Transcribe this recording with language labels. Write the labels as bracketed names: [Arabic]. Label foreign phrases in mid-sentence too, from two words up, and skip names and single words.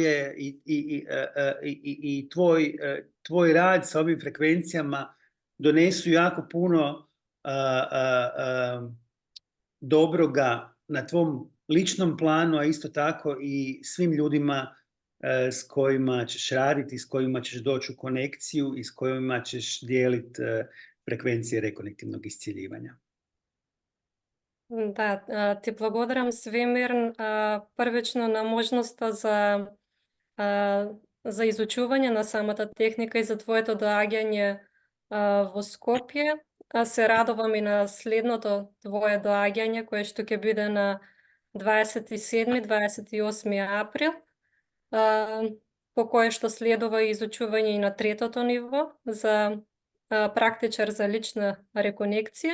[Bosnian] tvoj rad sa ovim frekvencijama donesu jako puno dobroga na tvom ličnom planu, a isto tako i svim ljudima s kojima ćeš raditi, s kojima ćeš doći u konekciju i s kojima ćeš dijeliti frekvencije rekonektivnog iscjeljivanja. [Macedonian] Да, ти благодарам Свемир првично на можноста за изучување на самата техника и за твоето доаѓање во Скопје. Се радувам и на следното твое доаѓање, кое што ќе биде на 27-28 април, по кое што следува изучување и на третото ниво за практичар за лична реконекција.